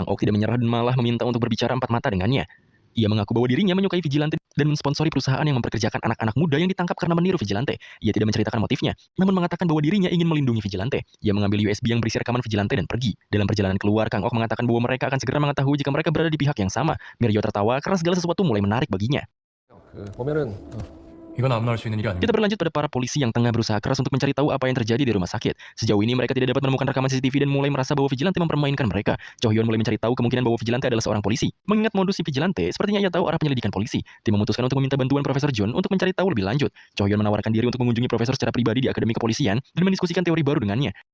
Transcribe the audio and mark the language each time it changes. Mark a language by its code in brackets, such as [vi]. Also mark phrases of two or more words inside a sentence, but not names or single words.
[id] Kang-ok tidak menyerah dan malah meminta untuk berbicara empat mata dengannya. Ia mengaku bahwa dirinya menyukai Vigilante dan mensponsori perusahaan yang memperkerjakan anak-anak muda yang ditangkap karena meniru Vigilante. Ia tidak menceritakan motifnya, namun mengatakan bahwa dirinya ingin melindungi Vigilante. Ia mengambil USB yang berisi rekaman Vigilante dan pergi. Dalam perjalanan keluar, Kang Ok mengatakan bahwa mereka akan segera mengetahui jika mereka berada di pihak yang sama. Mirio tertawa karena segala sesuatu mulai menarik baginya. [ko] 보면은 이건 아무나 할 수 있는 일이 아닙니다. [id] Kita berlanjut pada para polisi yang tengah berusaha keras untuk mencari tahu apa yang terjadi di rumah sakit. Sejauh ini mereka tidak dapat menemukan rekaman CCTV dan mulai merasa bahwa Vigilante mempermainkan mereka. Chohyun mulai mencari tahu kemungkinan bahwa Vigilante adalah seorang polisi. Mengingat modus si Vigilante, sepertinya ia tahu arah penyelidikan polisi. Tim memutuskan untuk meminta bantuan Profesor Jun untuk mencari tahu lebih lanjut. Chohyun menawarkan diri untuk mengunjungi Profesor secara pribadi di Akademi Kepolisian dan mendiskusikan teori baru dengannya.